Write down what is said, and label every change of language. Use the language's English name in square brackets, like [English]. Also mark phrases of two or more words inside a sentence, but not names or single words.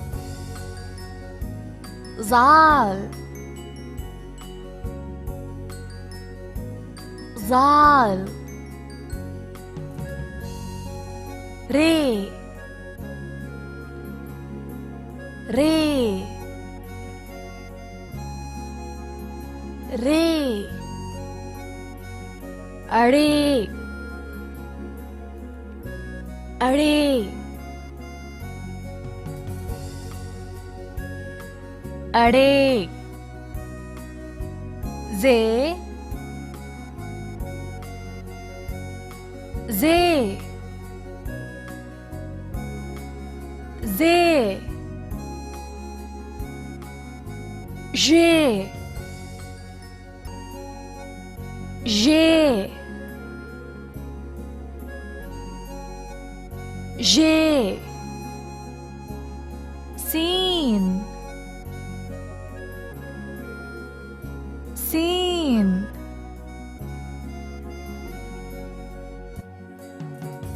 [Urdu] ज़ाल, ज़ाल, रे, रे, रे, अड़े, अड़े, अड़े, जे, जे, जे, जे, जे, जे, सीन, सीन,